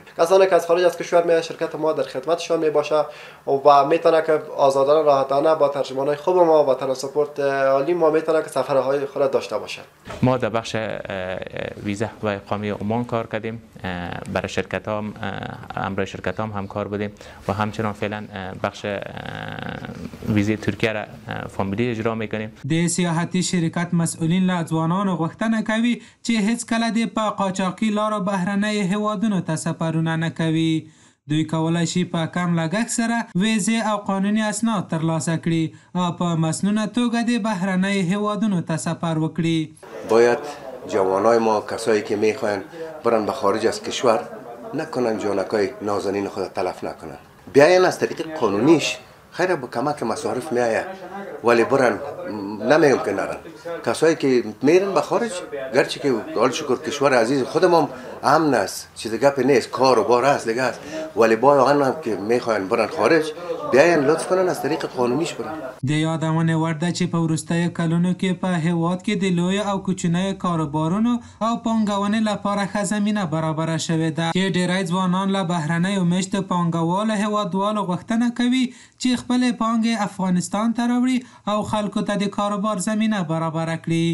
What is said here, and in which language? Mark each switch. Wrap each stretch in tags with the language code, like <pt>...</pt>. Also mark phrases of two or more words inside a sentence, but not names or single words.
<fa>کسانی که از خارج از کشور میاد شرکت ما در خدمتشان می باشه و میتونه که آزادانه راحتانه با ترجمانای خوب ما و ترانسپورت عالی ما میتونه که سفرهای خود داشته باشه. ما در بخش ویزا و اقامه عمان کار کردیم، برای شرکت ها برای شرکت هم کار بودیم و همچنان فعلا بخش ویزه ترکیه را فامیلی اجرا میکنیم.</fa> <ps>د سیاحتي شرکت مسئولین له ځوانانو غوښتنه کوي چې هیڅ کله د په قاچاقي لارو بهرنیو هیوادونو ته سفرونه نه کوي. دوی کولی شي په کم لګښت سره ویزې او قانوني اسناد ترلاسه کړي او په مسنونه توګه د بهرنیو هیوادونو ته سفر وکړي.</ps> <fa>باید جوانای ما کسایی که میخواین برن به خارج از کشور نکنن جانکای نازنین خود تلف نکنن، بیاین از طریق قانونیش خیلی با کمک مصارف میآید ولی برن نمیگم که نرن. کسایی که میرن به خارج گرچه که حال شکر کشور عزیز خودمون امن است، چیز گپ نیست، کار و بار است دیگه است، ولی با هم که میخواین برن خارج بیاین لطف کنن از طریق قانونیش برن.</fa> <ps>د یادونه وړ ده چې په وروستیو کلونو کې په هیواد کې د لویو او کوچنیو کاروبارونو او پانګونې لپاره ښه زمینه برابره شوې ده چې ډیری ځوانان له بهرنیو میشتو پانګوالو هیوادوالو غوښتنه کوي چې خپلې پانګې افغانستان ته راوړي او خلکو ته د کاروبار زمینه برابره کړي.</ps>